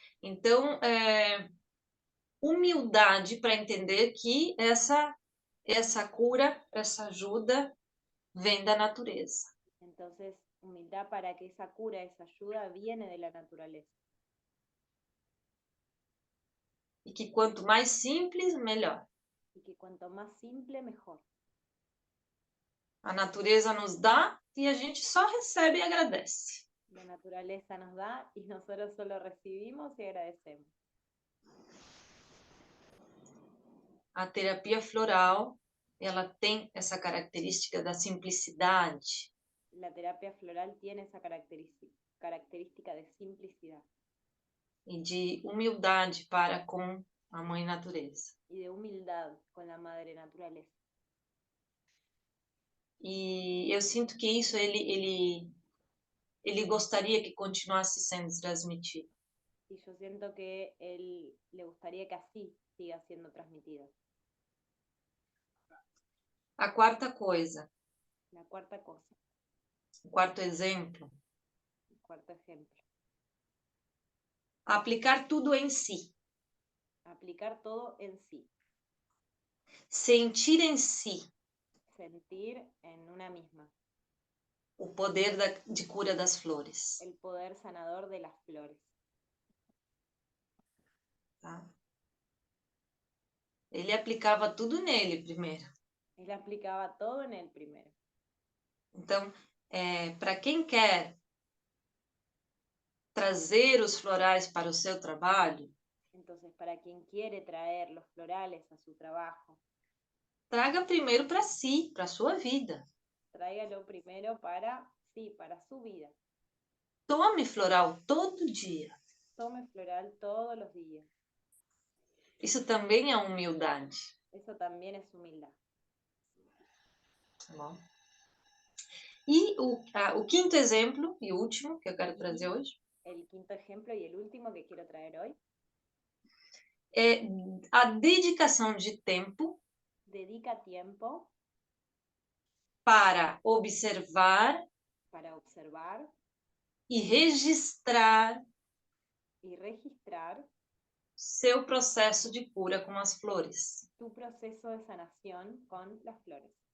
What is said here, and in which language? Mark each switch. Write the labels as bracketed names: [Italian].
[Portuguese] Então, humildade para entender que essa cura, essa ajuda vem da natureza. [Spanish] Entonces, humildad para que esa cura, esa ayuda viene de la naturaleza. [Portuguese] E que quanto mais simples, melhor. [Spanish] Y que cuanto más simple, mejor. [Portuguese] A natureza nos dá e a gente só recebe e agradece. [Spanish] La naturaleza nos da y nosotros solo recibimos y agradecemos. [Portuguese] A terapia floral, ela tem essa característica da simplicidade. [Spanish] La terapia floral tiene esa característica de simplicidad. [Portuguese] E de humildade para com a mãe natureza. [Spanish] Y de humildad con la madre naturaleza. [Portuguese] E eu sinto que isso ele gostaria que continuasse sendo transmitido. [Spanish] Y yo siento que él le gustaría que así siga siendo transmitido. [Portuguese] A quarta coisa. [Spanish] La cuarta cosa. [Portuguese] O quarto exemplo. [Spanish] El cuarto ejemplo. [Portuguese] Aplicar tudo em si. [Spanish] Aplicar todo en sí. [Portuguese] Sentir em si. [Spanish] Sentir en una misma. [Portuguese] O poder de cura das flores. [Spanish] El poder sanador de las flores. [Portuguese] Tá? Ele aplicava tudo nele primeiro. Ele aplicava [Spanish] todo en él primero. [Portuguese] Então, para quem quer trazer os florais para o seu trabalho, [Spanish] entonces, para quien quiere traer los florales a su trabajo, [Portuguese] traga primeiro para si, para a sua vida. [Spanish] Tráigalo primero para su vida. [Portuguese] Tome floral todo dia. [Spanish] Tome floral todos los días. [Portuguese] Isso também é humildade. [Spanish] Eso también es humildad. [Portuguese] Tá bom? E o quinto exemplo, e último, que eu quero trazer hoje. [Spanish] El quinto ejemplo y el último que quiero traer hoy. [Portuguese] É a dedicação de tempo. [Spanish] Dedica tiempo. Para observar. Para observar. [Portuguese] E registrar. [Spanish] Y registrar. [Portuguese] Seu processo de cura com as flores. [Spanish] Tu proceso de sanación con las flores.